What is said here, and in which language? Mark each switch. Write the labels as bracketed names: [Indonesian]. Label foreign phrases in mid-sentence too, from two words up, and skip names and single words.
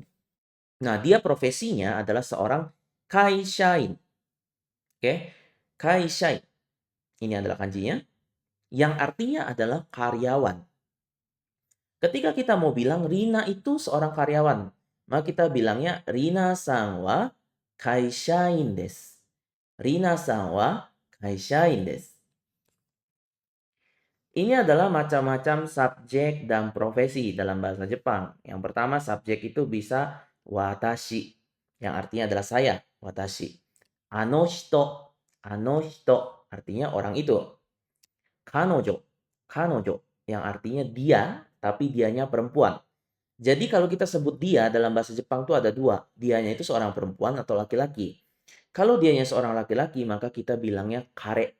[Indonesian] Nah, dia profesinya adalah seorang kaishain. Oke, kaishain. Ini adalah kanjinya yang artinya adalah karyawan. Ketika kita mau bilang Rina itu seorang karyawan, maka kita bilangnya [Japanese] リナさんは会社員です. リナさんは会社員です. [Indonesian] Ini adalah macam-macam subjek dan profesi dalam bahasa Jepang. Yang pertama subjek itu bisa watashi, yang artinya adalah saya, watashi. [Japanese] あの人 [Indonesian] artinya orang itu. Kanojo, kanojo yang artinya dia, tapi dianya perempuan. Jadi kalau kita sebut dia dalam bahasa Jepang itu ada dua. Dianya itu seorang perempuan atau laki-laki. Kalau dianya seorang laki-laki, maka kita bilangnya kare.